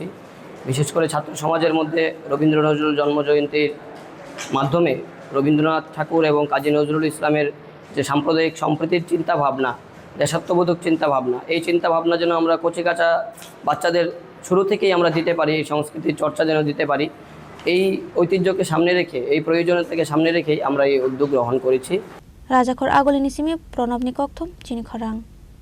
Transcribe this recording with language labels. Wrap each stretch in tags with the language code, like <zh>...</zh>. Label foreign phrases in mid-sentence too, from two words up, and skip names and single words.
<bn>বিশেষ করে ছাত্র সমাজের মধ্যে রবীন্দ্র নজরুল জন্মজয়ন্তীর মাধ্যমে রবীন্দ্রনাথ ঠাকুর এবং কাজী নজরুল ইসলামের যে সাম্প্রদায়িক সম্প্রীতির চিন্তাভাবনা, দেশাত্মবোধক চিন্তাভাবনা, এই চিন্তাভাবনা যেন আমরা কচিকাঁচা বাচ্চাদের শুরু থেকেই আমরা দিতে পারি, এই সংস্কৃতির চর্চা যেন দিতে পারি, এই ঐতিহ্যকে সামনে রেখে এই প্রয়োজনীয়তাকে সামনে রেখেই আমরা এই উদ্যোগ গ্রহণ করেছি।</bn> <trp>Rajakhor Agoli ni simi Pranab ni kokthom chini khorang।</trp>